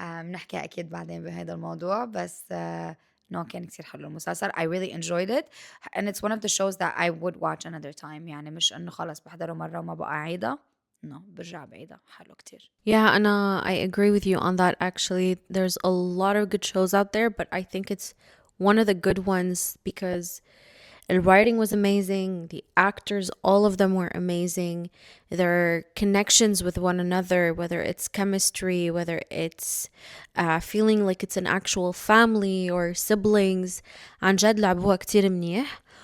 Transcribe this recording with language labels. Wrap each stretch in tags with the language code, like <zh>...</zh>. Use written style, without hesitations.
<ar>نحكي أكيد بعدين بهذا الموضوع, بس no, كان كتير حلو المسلسل.</ar> <en>I really enjoyed it, and it's one of the shows that I would watch another time.</en> <ar>يعني مش إنه خلص بحضره مرة وما بقى أعيدها. No, برجع بعيدها, حلو كتير.</ar> <en>Yeah, Anna, I agree with you on that. Actually, there's a lot of good shows out there, but I think it's one of the good ones because the writing was amazing. The actors, all of them were amazing. Their connections with one another, whether it's chemistry, whether it's feeling like it's an actual family or siblings,</en> <ar>عن جد لعبوها كتير منيح.</ar>